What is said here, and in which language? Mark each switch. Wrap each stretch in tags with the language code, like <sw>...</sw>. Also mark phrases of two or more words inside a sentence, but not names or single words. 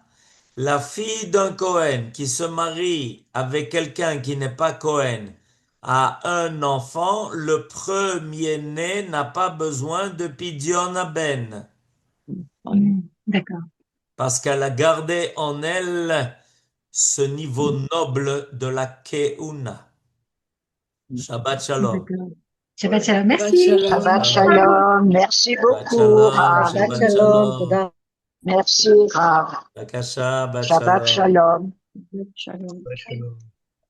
<fr>La fille d'un Cohen qui se marie avec quelqu'un qui n'est pas Cohen a un enfant, le premier-né n'a pas besoin de</fr> <he>פדיון הבן</he> <fr>D'accord. parce qu'elle a gardé en elle ce niveau noble de la Keuna.</fr> <he>שבת שלום.</he> <fr>D'accord.</fr> <he>שבת שלום. Shabbat</he> <fr>Merci.</fr> <he>shalom. שבת שלום.</he> <fr>Merci</fr> <he>Shabbat</he> <fr>beaucoup,</fr> <he>Shalom.</he> <fr>Rav.</fr> <he>שבת שלום.</he> <fr>Merci, Rav.</fr> <he>בבקשה, שבת Shabbat Shalom. Shalom. Shalom. Shalom.</he>